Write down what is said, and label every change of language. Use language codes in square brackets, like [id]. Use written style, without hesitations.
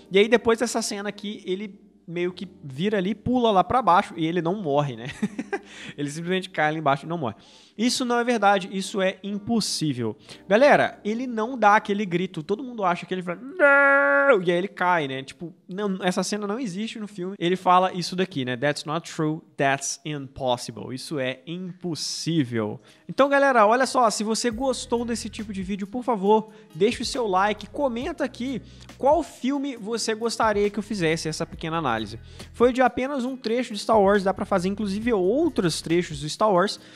[pt] E aí, depois dessa cena aqui, ele meio que vira ali, pula lá pra baixo e ele não morre, né? Ele simplesmente cai lá embaixo e não morre. Isso não é verdade, isso é impossível. Galera, ele não dá aquele grito, todo mundo acha que ele fala não! E aí ele cai, né? Tipo, não, essa cena não existe no filme. Ele fala isso daqui, né? [en] That's not true, that's impossible. [pt] Isso é impossível. Então, galera, olha só, se você gostou desse tipo de vídeo, por favor, deixa o seu like, comenta aqui qual filme você gostaria que eu fizesse essa pequena análise. Foi de apenas um trecho de Star Wars, dá pra fazer inclusive outros trechos do Star Wars.